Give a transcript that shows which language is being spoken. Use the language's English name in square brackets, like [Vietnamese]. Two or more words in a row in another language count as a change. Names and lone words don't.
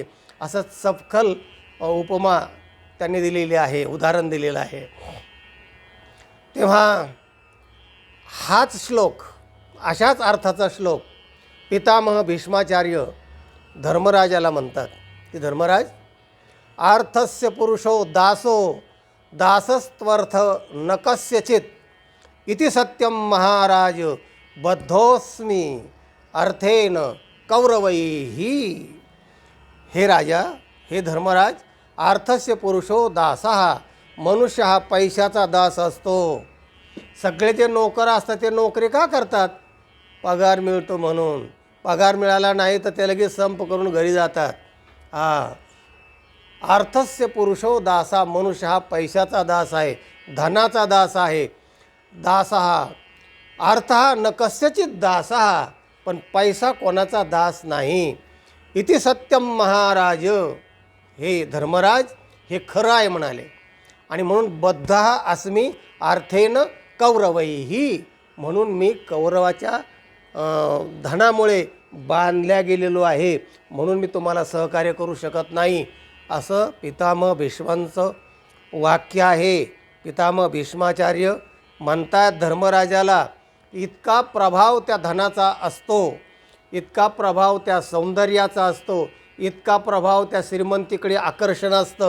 [Marathi] असं सपखल उपमा त्यांनी दिलेली आहे, उदाहरण दिलेलं आहे. तेव्हा हाच श्लोक, अशाच अर्थाचा श्लोक पितामह भीष्माचार्य धर्मराजाला म्हणतात की धर्मराज, [Sanskrit] अर्थस्य पुरुषो दासो दासस्त्वर्थ न कस्यचित इति सत्यम महाराज बद्धोस्मी अर्थेन कौरवैही। [Marathi] हे राजा, हे धर्मराज, [Sanskrit] अर्थस्य पुरुषो दासः, [Marathi] मनुष्य हा पैशाचा दास असतो. सगळे जे नोकर असतात ते नोकरी का करतात? पगार मिळतो म्हणून. पगार मिळाला नाही तर ते लगेच संप करून घरी जातात. [Sanskrit] अर्थस्य पुरुषो दासा, [Marathi] मनुष्य हा पैशाचा दास आहे, धनाचा दास आहे. [Sanskrit] दासः अर्थः न कस्यचित दासः, [Marathi] पण पैसा कोणाचा दास नाही. [Sanskrit] इति सत्यम महाराज, [Marathi] हे धर्मराज, हे खरं आहे म्हणाले. आणि म्हणून [Sanskrit] बद्धः अस्मि अर्थेन कौरवैही, [Marathi] म्हणून मी कौरवाच्या धनामुळे बांधल्या गेलेलो आहे, म्हणून मी तुम्हाला सहकार्य करू शकत नाही, असं पितामह भीष्मांचं वाक्य आहे. पितामह भीष्माचार्य म्हणतात धर्मराजाला, इतका प्रभाव त्या धनाचा असतो, इतका प्रभाव त्या सौंदर्याचा असतो, इतका प्रभाव त्या श्रीमंतीकडे आकर्षण असतं.